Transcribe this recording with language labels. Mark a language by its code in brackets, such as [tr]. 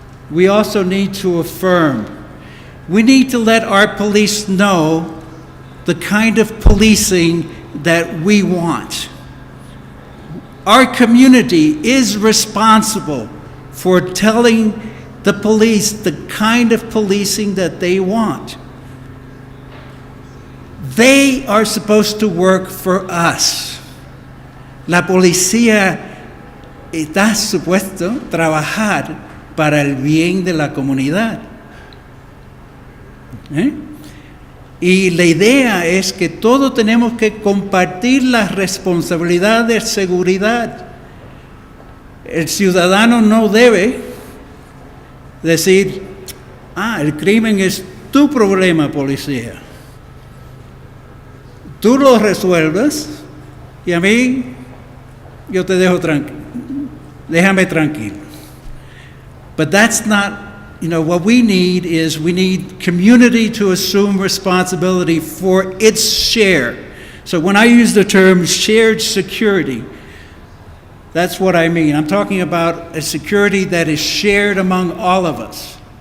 [en] We also need to affirm. We need to let our police know the kind of policing that we want. Our community is responsible for telling the police the kind of policing that they want. They are supposed to work for us. [es] La policía está supuesto trabajar para el bien de la comunidad. Y la idea es que todos tenemos que compartir la responsabilidad de seguridad. El ciudadano no debe decir, el crimen es tu problema, policía. Tú lo resuelves y a mí yo te dejo tranquilo. Déjame tranquilo. [en] But that's not, what we need is we need community to assume responsibility for its share. So when I use the term shared security, that's what I mean. I'm talking about a security that is shared among all of us.